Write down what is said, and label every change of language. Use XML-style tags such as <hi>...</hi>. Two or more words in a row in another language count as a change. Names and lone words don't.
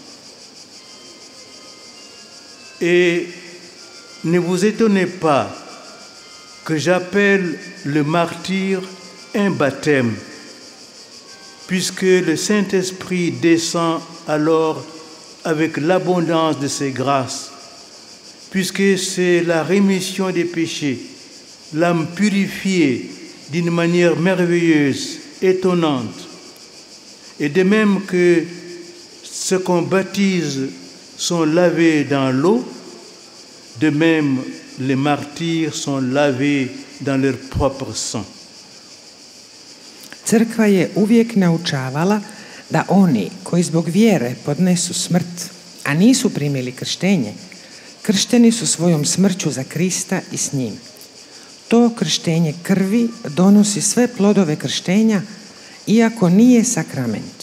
<fr>Et ne vous étonnez pas que j'appelle le martyre un baptême, puisque le Saint-Esprit descend alors avec l'abondance de ses grâces, puisque c'est la rémission des péchés, l'âme purifiée d'une manière merveilleuse, étonnante. Et de même que ceux qu'on baptise sont lavés dans l'eau, de même les martyrs sont lavés dans leur propre sang.</fr> <hr>Crkva je uvijek naučavala da oni koji zbog vjere podnesu smrt, a nisu primili krštenje, kršteni su svojom smrću za Krista i s njim. To krštenje krvi donosi sve plodove krštenja, iako nije sakrament.</hr>